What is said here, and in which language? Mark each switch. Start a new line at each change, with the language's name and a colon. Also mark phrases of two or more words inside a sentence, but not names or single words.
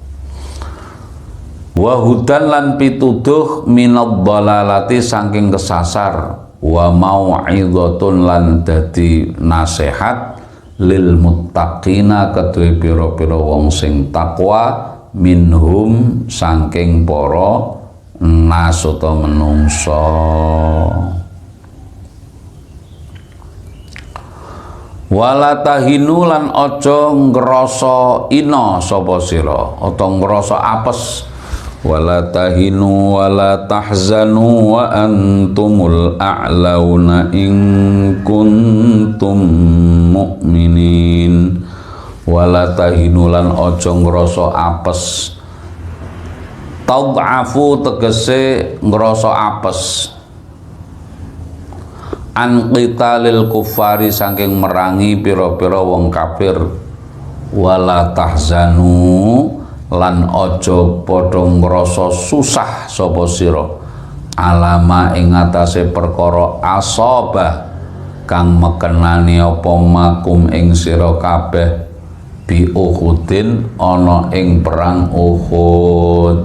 Arabic: وهدى
Javanese: lan pituduh
Arabic: من الضلالة
Javanese: saking kesasar,
Arabic: وموعظة
Javanese: lan dadi nasihat
Arabic: للمتقين
Javanese: kedue pira-pira wong sing takwa, minhum saking para nas utawa menungso.
Arabic: ولا تهنوا
Javanese: lan aja ngrasa ina sapa sira utawa ngrasa apes.
Arabic: ولا تهنوا ولا تحزنوا وأنتم الأعلون إن كنتم مؤمنين. ولا تهنوا
Javanese: lan aja ngrasa apes. Tad'afu tegese ngrasa apes
Arabic: عن قتال الكفار
Javanese: saking merangi pira-pira wong kafir.
Arabic: ولا تحزنوا
Javanese: lan aja padha ngrasa susah sapa sira alama ing atase perkara asaba kang mekenani apa makum ing sira kabeh
Arabic: بأحد
Javanese: ana ing perang Uhud.